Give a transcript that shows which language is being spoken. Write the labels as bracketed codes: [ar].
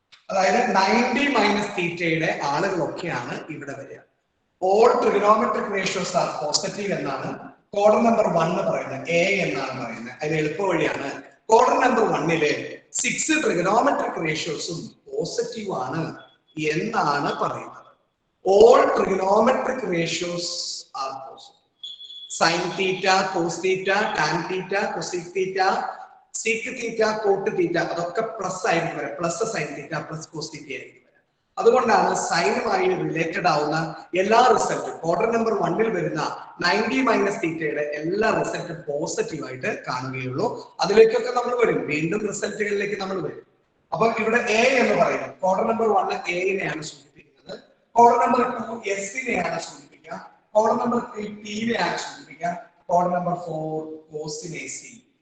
[ml] അതായത് 90 മൈനസ് തീറ്റയുടെ ആളുകളൊക്കെയാണ് ഇവിടെ വരിക. [en] all trigonometric ratios are positive [ml] എന്നാണ് ക്വാഡ്രന്റ് നമ്പർ 1 പറയുന്നത്, എ എന്നാണ് പറയുന്നത്. അതിന് എളുപ്പ വഴിയാണ് ക്വാഡ്രന്റ് നമ്പർ 1 6 ട്രിഗണോമെട്രിക് റേഷ്യോസും പോസിറ്റീവ് ആണ് എന്നാണ് പറയുന്നത്. [en] All trigonometric ratios are positive. Sin theta, cos theta, tan theta, cosec theta, sec theta, cot theta [ml] അതൊക്കെ പ്ലസ് ആയിരിക്കും വരാം. Plus sine theta plus cos theta ആയിരിക്കും വരാം. അതുകൊണ്ടാണ് സൈനുമായി റിലേറ്റഡ് ആവുന്ന എല്ലാ റിസൾട്ടും ക്വാഡ്രന്റ് നമ്പർ 1 വരുന്ന 90 മൈനസ് തീറ്റയുടെ എല്ലാ റിസൾട്ടും പോസിറ്റീവ് ആയിട്ട് കാണുകയുള്ളൂ. അതിലേക്കൊക്കെ നമ്മൾ വരും, വീണ്ടും റിസൾട്ടുകളിലേക്ക് നമ്മൾ വരും. അപ്പൊ ഇവിടെ എ എന്ന് പറയുന്നത് ക്വാഡ്രന്റ് നമ്പർ 1 എനെയാണ് സൂചിപ്പിക്കുന്നത്, quadrant number 2 എസിനെയാണ് സൂചിപ്പിക്കുക, quadrant number 3 ടിനെയാണ് സൂചിപ്പിക്കുക, quadrant number 4 കോസിനെ C.